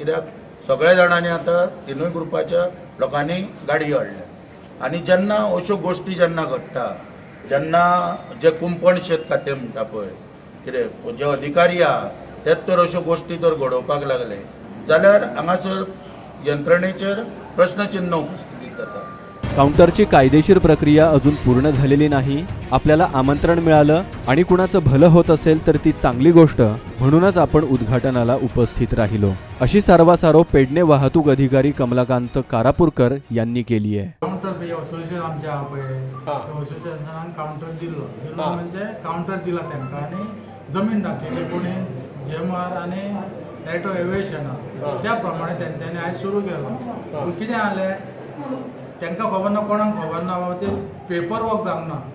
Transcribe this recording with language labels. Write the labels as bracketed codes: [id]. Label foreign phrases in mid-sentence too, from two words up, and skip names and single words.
[kok] कित्याक सगळ्या जाणांनी आतां 3य ग्रुपाच्या लोकांनी गाडयो हाडल्या आनी जेन्ना अश्यो गोश्टी जेन्ना घडटा जेन्ना जे कुंपण शेत खातें म्हणटा पळय कितें जे अधिकारी आहा तेच तर अश्यो गोश्टी तर घडोवपाक लागले जाल्यार हांगासर यंत्रणेचेर प्रश्नचिन्ह उपस्थित जाता. [mr] काउंटरची कायदेशीर प्रक्रिया अजून पूर्ण झालेली नाही. आपल्याला आमंत्रण मिळालं आणि कुणाचं भलं होत असेल तर ती चांगली गोष्ट, म्हणूनच आपण उद्घाटनाला उपस्थित राहिलो, अशी सारवासारव पेडणे वाहतूक अधिकारी कमलाकांत कारापूरकर यांनी केली आहे. [kok] काउंटर असोसिएशन आमच्या असोसिएशनान काउंटर दिल्लो म्हणजे काउंटर दिला तांकां आनी जमीन दाखयली कोणी जेमआर आनी एटो एविएशन त्या प्रमाणे तेंच्यांनी आयज सुरू केलो. पूण कितें जालें तांकां खबर ना, कोणाक खबर ना बाबा ते पेपर वर्क जावंक ना.